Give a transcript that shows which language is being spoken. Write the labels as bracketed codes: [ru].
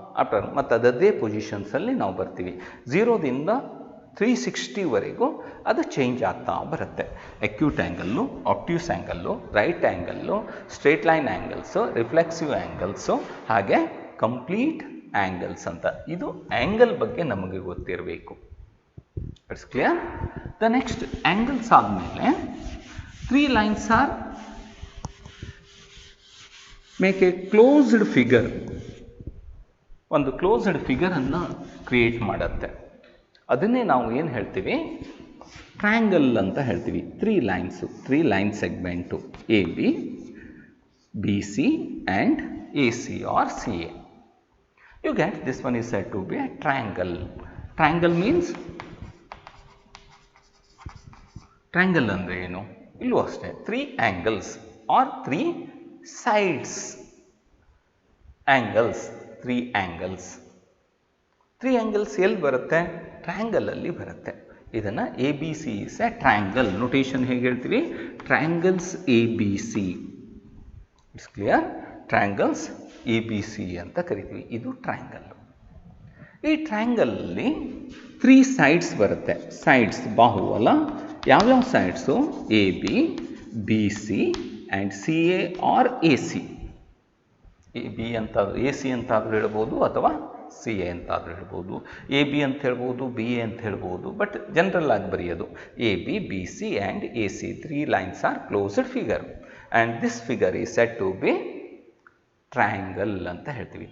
[kn] After ಮತ್ತು ಅದದೇ ಪೊಸಿಷನ್ಸಲ್ಲಿ ನಾವು ಬರ್ತೀವಿ. 0ದಿಂದ 360ವರೆಗೂ ಅದು ಚೇಂಜ್ ಆಗ್ತಾ ಬರುತ್ತೆ. Acute angle, ಆಬ್ಟ್ಯೂಸ್ angle, right angle, straight line angles, reflexive angles, ಹಾಗೆ ಕಂಪ್ಲೀಟ್ ಆ್ಯಂಗಲ್ಸ್ ಅಂತ. ಇದು ಆ್ಯಂಗಲ್ ಬಗ್ಗೆ ನಮಗೆ ಗೊತ್ತಿರಬೇಕು. [en] It's clear? The next angles ಆದಮೇಲೆ 3 lines are make a closed figure. [kn] ಒಂದು ಕ್ಲೋಸ್ಡ್ ಫಿಗರನ್ನು ಕ್ರಿಯೇಟ್ ಮಾಡುತ್ತೆ. ಅದನ್ನೇ ನಾವು ಏನು ಹೇಳ್ತೀವಿ? ಟ್ರಯಾಂಗಲ್ ಅಂತ ಹೇಳ್ತೀವಿ. 3 lines, 3 line segment AB, BC and AC or CA. [en] You get this one is said to be a triangle. Triangle means, [kn] triangle ಅಂದರೆ ಏನು? ಇಲ್ಲೂ ಅಷ್ಟೇ [en] 3 angles or 3 sides. Angles, 3 angles. [kn] 3 angles ಎಲ್ಲಿ ಬರುತ್ತೆ? ಟ್ರಯಾಂಗಲಲ್ಲಿ ಬರುತ್ತೆ. [en] ಇದನ್ನು ABC is a triangle. [kn] Notation ಹೇಗೆ ಹೇಳ್ತೀವಿ? Triangles ABC. [en] It's clear? [kn] Triangles ABC ಅಂತ ಕರಿತೀವಿ. ಇದು ಟ್ರಯಾಂಗಲ್. ಈ ಟ್ರಯಾಂಗಲಲ್ಲಿ 3 ಸೈಡ್ಸ್ ಬರುತ್ತೆ. ಸೈಡ್ಸ್ ಬಾಹುವಲ್ಲ. ಯಾವ್ಯಾವ sides? AB, BC and CA R AC. AB ಅಂತಾದರೂ AC ಅಂತಾದರೂ ಹೇಳ್ಬೋದು, ಅಥವಾ CA ಅಂತಾದರೂ ಹೇಳ್ಬೋದು. AB ಅಂತ ಹೇಳ್ಬೋದು, BA ಅಂತ ಹೇಳ್ಬೋದು, ಬಟ್ ಜನರಲ್ ಆಗಿ ಬರೆಯೋದು AB, BC and AC. [en] 3 lines are closed figure and this figure is said to be triangle [kn] ಅಂತ ಹೇಳ್ತೀವಿ.